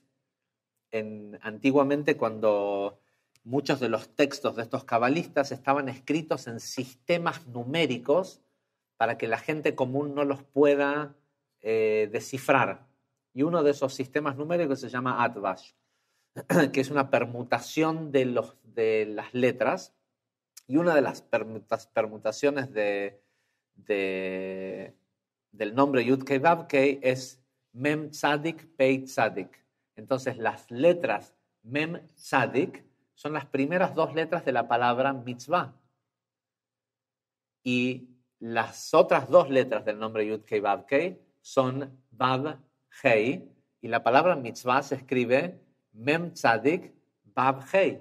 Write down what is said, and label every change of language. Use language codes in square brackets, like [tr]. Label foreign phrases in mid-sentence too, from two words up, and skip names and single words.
[es] Antiguamente, cuando muchos de los textos de estos cabalistas estaban escritos en sistemas numéricos para que la gente común no los pueda descifrar. Y uno de esos sistemas numéricos se llama Atvash, que es una permutación de las letras. Y una de las permutaciones del nombre Yud-Kei Vav-Kei es Mem Tzadik Pei Tzadik. Entonces las letras Mem Tzadik son las primeras dos letras de la palabra mitzvah. Y las otras dos letras del nombre Yud-Kei Vav-Kei son Vav-Hei. Y la palabra mitzvah se escribe Mem Tzadik Vav-Hei.